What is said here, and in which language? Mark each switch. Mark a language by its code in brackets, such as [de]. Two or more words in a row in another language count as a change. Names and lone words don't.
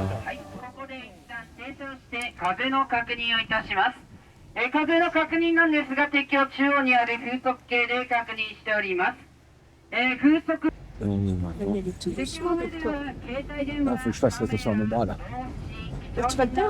[ja] 風の確認をいたします。風の確認なんですが、鉄橋中央にある風速計で確認しております。風速。 [fr] Il faut que je fasse attention à mon bras là. Tu vas te perdre?